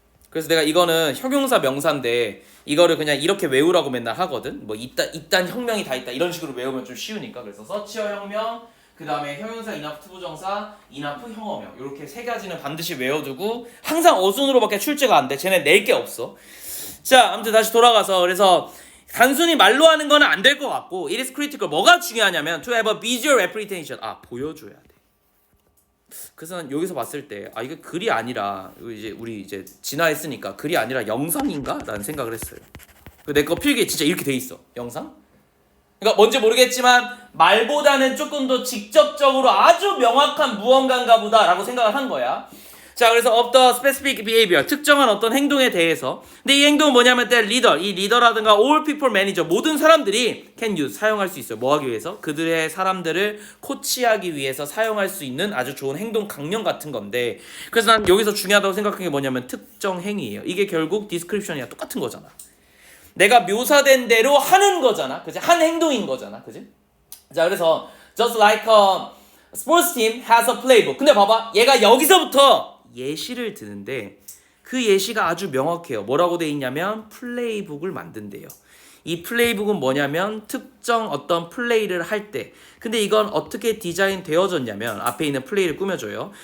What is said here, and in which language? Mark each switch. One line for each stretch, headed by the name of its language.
Korean: 그래서 내가 이거는 형용사 명사인데 이거를 그냥 이렇게 외우라고 맨날 하거든. 뭐 이딴 혁명이 다 있다 이런 식으로 외우면 좀 쉬우니까. 그래서 서치어 혁명 그 다음에 형용사, 인하프, 투부정사, 인하프, 형어명 이렇게 세 가지는 반드시 외워두고 항상 어순으로밖에 출제가 안 돼. 쟤네 낼 게 없어. 자, 아무튼 다시 돌아가서 그래서 단순히 말로 하는 거는 안 될 것 같고 it is critical.
English: 뭐가 중요하냐면 to have a visual representation.
Korean: 보여줘야 돼. 그래서 난 여기서 봤을 때 이게 글이 아니라 이제 우리 이제 진화했으니까 글이 아니라 영상인가? 라는 생각을 했어요. 내 거 필기에 진짜 이렇게 돼 있어. 영상? 그러니까 뭔지 모르겠지만 말보다는 조금 더 직접적으로 아주 명확한 무언가인가 보다 라고 생각을 한 거야. 자, 그래서 of the specific behavior, 특정한 어떤 행동에 대해서. 근데 이 행동은 뭐냐면 리더, 이 리더라든가 all people manager, 모든 사람들이 can use, 사용할 수 있어요. 뭐 하기 위해서? 그들의 사람들을 코치하기 위해서 사용할 수 있는 아주 좋은 행동 강령 같은 건데, 그래서 난 여기서 중요하다고 생각한 게 뭐냐면 특정 행위예요. 이게 결국 description이랑 똑같은 거잖아. 내가 묘사된 대로 하는 거잖아. 그치? 한 행동인 거잖아. 그치?
English: 자, 그래서 just like a sports team has a playbook.
Korean: 근데 봐봐. 얘가 여기서부터 예시를 드는데 그 예시가 아주 명확해요. 뭐라고 돼 있냐면 플레이북을 만든대요. 이 플레이북은 뭐냐면 특정 어떤 플레이를 할 때, 근데 이건 어떻게 디자인 되어졌냐면 앞에 있는 플레이를 꾸며줘요.